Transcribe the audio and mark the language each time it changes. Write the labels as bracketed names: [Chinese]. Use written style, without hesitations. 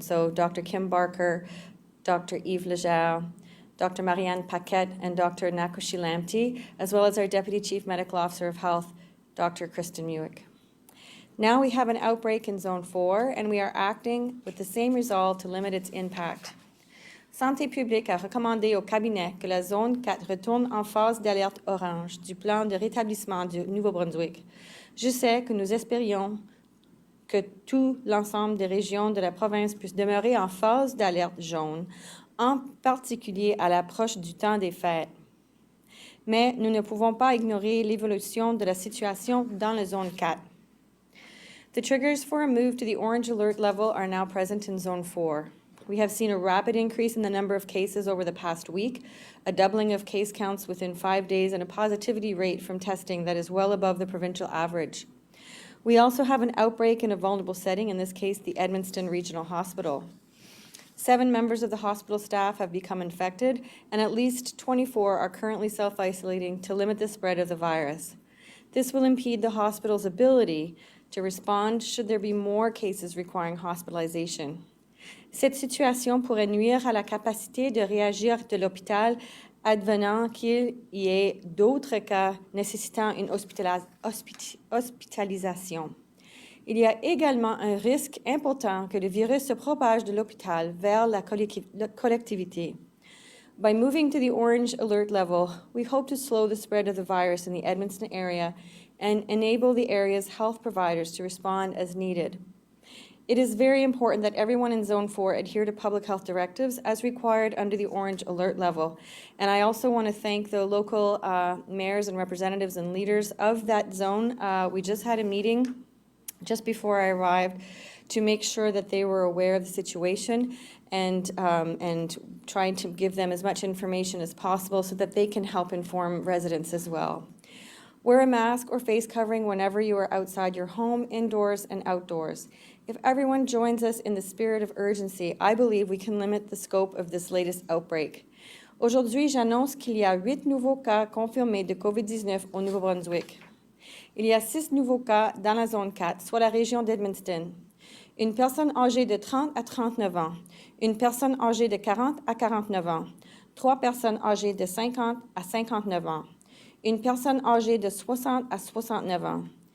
[English] So Dr. Kim Barker, Dr. Yves Legere, Dr. Marianne Paquette, and Dr. Nakoshi Lamptey, as well as our Deputy Chief Medical Officer of Health, Dr. Kristen Muick. Now we have an outbreak in Zone 4, and we are acting with the same resolve to limit its impact. [French] Santé publique a recommandé au cabinet que la Zone 4 retourne en phase d'alerte orange du plan de rétablissement du Nouveau-Brunswick. Je sais que nous espérions que tout l'ensemble des régions de la province puissent demeurer en phase d'alerte jaune, en particulier à l'approche du temps des fêtes. Mais nous ne pouvons pas ignorer l'évolution de la situation dans la zone 4. [English] The triggers for a move to the orange alert level are now present in Zone 4. We have seen a rapid increase in the number of cases over the past week, a doubling of case counts within 5 days, and a positivity rate from testing that is well above the provincial average. We also have an outbreak in a vulnerable setting, in this case, the Edmundston Regional Hospital. 7 members of the hospital staff have become infected, and at least 24 are currently self-isolating to limit the spread of the virus. This will impede the hospital's ability to respond should there be more cases requiring hospitalization. [French] Cette situation pourrait nuire à la capacité de réagir de l'hôpital advenant qu'il y ait d'autres cas nécessitant une hospitalisation. Il y a également un risque important que le virus se propage de l'hôpital vers la collectivité. [English] By moving to the orange alert level, we hope to slow the spread of the virus in the Edmundston area and enable the area's health providers to respond as needed. It is very important that everyone in Zone 4 adhere to public health directives as required under the orange alert level. And I also want to thank the local mayors and representatives and leaders of that zone. We just had a meeting just before I arrived to make sure that they were aware of the situation and trying to give them as much information as possible so that they can help inform residents as well. Wear a mask or face covering whenever you are outside your home, indoors and outdoors. If everyone joins us in the spirit of urgency, I believe we can limit the scope of this latest outbreak. [French] Aujourd'hui, j'annonce qu'il y a 8 nouveaux cas confirmés de COVID-19 au Nouveau-Brunswick. Il y a 6 nouveaux cas dans la zone 4, soit la région d'Edmundston. Une personne âgée de 30 à 39 ans, une personne âgée de 40 à 49 ans, 3 personnes âgées de 50 à 59 ans, une personne âgée de 60 à 69 ans.